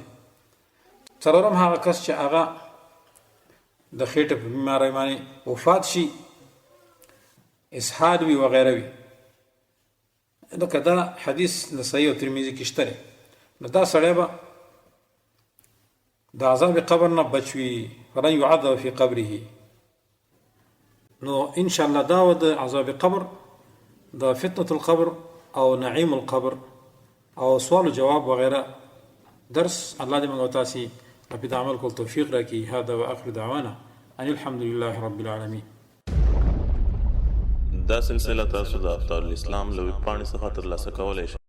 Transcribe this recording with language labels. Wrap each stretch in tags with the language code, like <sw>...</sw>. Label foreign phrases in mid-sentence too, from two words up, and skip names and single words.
<ps>څلورم هغه کس چې هغه د خېټې په بیمارۍ باندې وفات شي، اسحاد وي وغیره وي، لکه دا حدیث نسائی او ترمذي کې شته، نو دا سړی به د عذاب قبر نه بچ وي،</ps> <ar>فلن يعذب فی قبره.</ar> <ps>نو انشاءالله دا و د عذاب قبر، د</ps> <ar>فتنة القبر</ar> <ps>او</ps> <ar>نعیم القبر</ar> <ps>او سوال و جواب وغیره درس. الله دې موږ او تاسې په دې عمل کول توفیق راکړي.</ps> <ar>هذا واخر دعوانا ان الحمد لله رب العالمین.</ar> <ps>دا سلسله تاسو د افطار الاسلام له ویب پاڼې څخه ترلاسه کولی شئ.</ps>